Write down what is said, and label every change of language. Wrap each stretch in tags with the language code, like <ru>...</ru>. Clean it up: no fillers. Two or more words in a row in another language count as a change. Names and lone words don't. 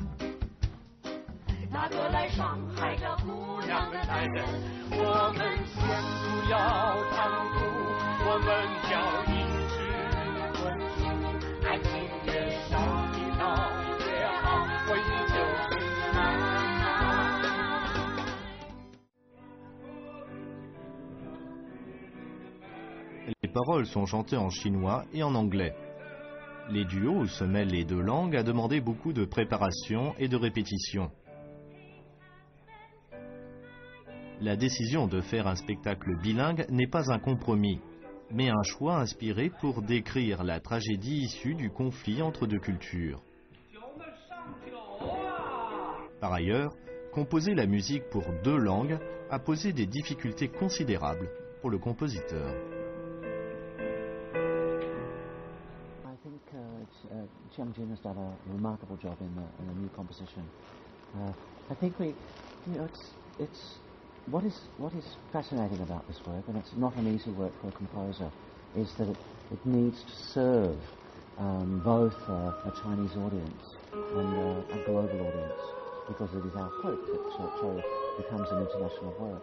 <zh>那个来上海找姑娘的男人，我们先不要唐突，我们要一直温住，爱情越少你闹越好，回忆就是难。</zh> <fr>Les paroles sont chantées en chinois et en anglais. Les duos où se mêlent les 2 langues a demandé beaucoup de préparation et de répétition. La décision de faire un spectacle bilingue n'est pas un compromis, mais un choix inspiré pour décrire la tragédie issue du conflit entre 2 cultures. Par ailleurs, composer la musique pour 2 langues a posé des difficultés considérables pour le compositeur.</fr> <en>Chiang Jin has done a remarkable job in the new composition. I think it's what is fascinating about this work, and it's not an easy work for a composer, is that it needs to serve both a Chinese audience and a global audience, because it is our hope that Cho becomes an international work.</en>